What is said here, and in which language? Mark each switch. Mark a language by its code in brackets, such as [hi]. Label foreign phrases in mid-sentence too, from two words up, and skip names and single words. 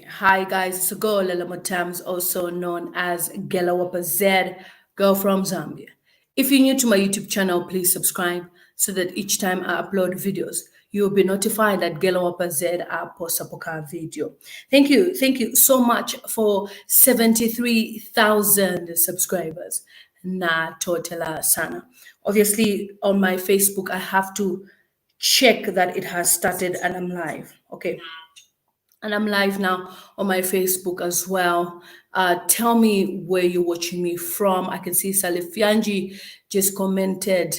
[en] Hi guys, it's a girl lilymutamztv, also known as Gelawapa Z, girl from Zambia. If you're new to my YouTube channel, please subscribe so that each time I upload videos, you'll be notified that Gelawapa Z I post a video. Thank you so much for 73,000 subscribers. [bem] Na totela sana. [en] Obviously, on my Facebook, I have to check that it has started and I'm live. Okay, and I'm live now on my Facebook as well. Tell me where you're watching me from. I can see Salifianji just commented.